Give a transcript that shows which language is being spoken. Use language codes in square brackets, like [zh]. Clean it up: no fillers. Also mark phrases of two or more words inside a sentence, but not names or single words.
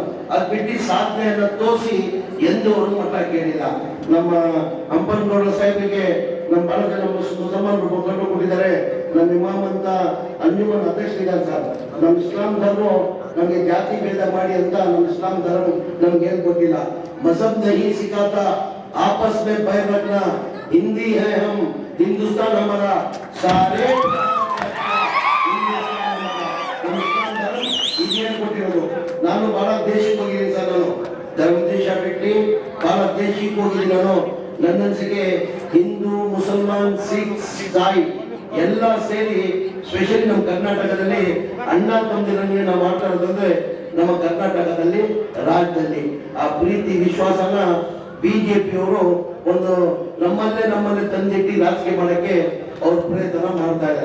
[kn] ಅದ್ ಬಿಟ್ಟು ಸಾಧನೆಯನ್ನ ತೋರಿಸಿ ಎಂದು ಅವರು ಮಠ ಕೇಳಿಲ್ಲ. ನಮ್ಮ ಹಂಪನಗೌಡ ಸಾಹೇಬರಿಗೆ ನಮ್ಮ ಬಹಳ ಜನ ಮುಸಲ್ಮಾನರು ಕೊಟ್ಟಿದ್ದಾರೆ. ನಮ್ಮ ಇಮಾಮ್ ಅಂತ ಅಂಜುಮನ್ ಅಧ್ಯಕ್ಷರಿದ್ದಾರೆ ಸರ್. ನಮ್ಮ ಇಸ್ಲಾಂ ಧರ್ಮ ನಮಗೆ ಜಾತಿ ಭೇದ ಮಾಡಿ ಅಂತ ನಮ್ಮ ಇಸ್ಲಾಂ ಧರ್ಮ ನಮ್ಗೆ ಹೇಳ್ಕೊಟ್ಟಿಲ್ಲ. [hi] ಮಜಹಬ್ नहीं सिखाता आपस में बैर रखना, हिंदी है हम, हिंदुस्तान हमारा, सारे ಕೊಟ್ಟಿರೋದು. [kn] ನಾನು ಬಹಳ ದೇಶಕ್ಕೆ ಹೋಗಿದ್ದೀನಿ ಸರ್, ನಾನು ಧರ್ಮ ದೇಶ ಬಿಟ್ಟು ಬಹಳ ದೇಶಕ್ಕೆ ಹೋಗಿದ್ದೀನಿ. ನಾನು ನನ್ನ ಅನ್ಸಿಕೆ ಹಿಂದೂ, ಮುಸಲ್ಮಾನ್, ಸಿಖ್, ಸಾಯಿ ಎಲ್ಲ ಸೇರಿ ಸ್ಪೆಷಲಿ ನಮ್ಮ ಕರ್ನಾಟಕದಲ್ಲಿ ಅಣ್ಣ ತಮ್ಮದಿರಂಗೆ ನಾವು ಮಾತಾಡೋದಂದ್ರೆ ನಮ್ಮ ಕರ್ನಾಟಕದಲ್ಲಿ ರಾಜ್ಯದಲ್ಲಿ ಆ ಪ್ರೀತಿ ವಿಶ್ವಾಸನ ಬಿಜೆಪಿಯವರು ಒಂದು ನಮ್ಮಲ್ಲೇ ತಂದಿಟ್ಟು ರಾಜಕೀಯ ಮಾಡಕ್ಕೆ ಅವ್ರ ಪ್ರಯತ್ನ ಮಾಡ್ತಾ ಇದ್ದಾರೆ.